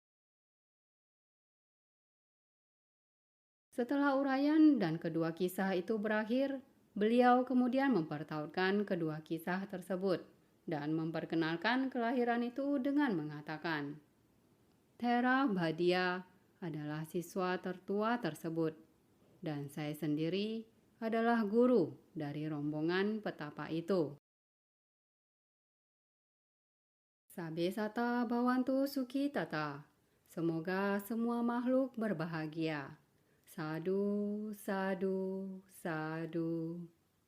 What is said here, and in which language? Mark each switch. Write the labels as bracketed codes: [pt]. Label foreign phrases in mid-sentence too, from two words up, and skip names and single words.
[id] Setelah uraian dan kedua kisah itu berakhir, beliau kemudian mempertautkan kedua kisah tersebut dan memperkenalkan kelahiran itu dengan mengatakan, "Theravada adalah siswa tertua tersebut, dan saya sendiri adalah guru dari rombongan petapa itu." [pi] Sabe sata bhavantu sukhi tata. [id] Semoga semua makhluk berbahagia. [pi] Sadu, sadu, sadu.